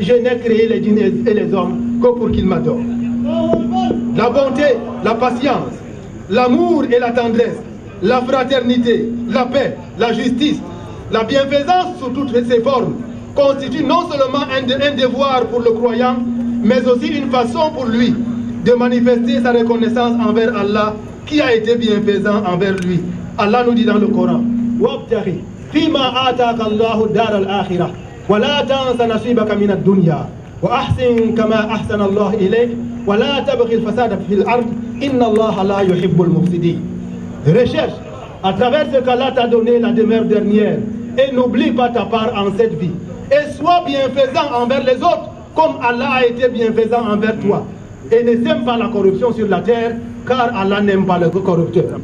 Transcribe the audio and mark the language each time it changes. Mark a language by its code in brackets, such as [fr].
[fr] Je n'ai créé les djinns et les hommes que pour qu'ils m'adorent. La bonté, la patience, l'amour et la tendresse, la fraternité, la paix, la justice, la bienfaisance sous toutes ses formes constituent non seulement un devoir pour le croyant, mais aussi une façon pour lui de manifester sa reconnaissance envers Allah qui a été bienfaisant envers lui. Allah nous dit dans le Coran [ar] وَابْتَغِ فِيمَا آتَاكَ اللَّهُ الدَّارَ الْآخِرَةَ وَلَا تَنْسَ نَصِيبَكَ مِنَ الدُّنْيَا وَأَحْسِنْ كَمَا أَحْسَنَ اللَّهُ إِلَيْكَ وَلَا تَبْغِ الْفَسَادَ فِي الْأَرْضِ إِنَّ اللَّهَ لَا يُحِبُّ الْمُفْسِدِينَ. [fr] Recherche à travers ce qu'Allah t'a donné la demeure dernière et n'oublie pas ta part en cette vie et sois bienfaisant envers les autres comme Allah a été bienfaisant envers toi. Et ne sème pas la corruption sur la terre, car Allah n'aime pas le corrupteur.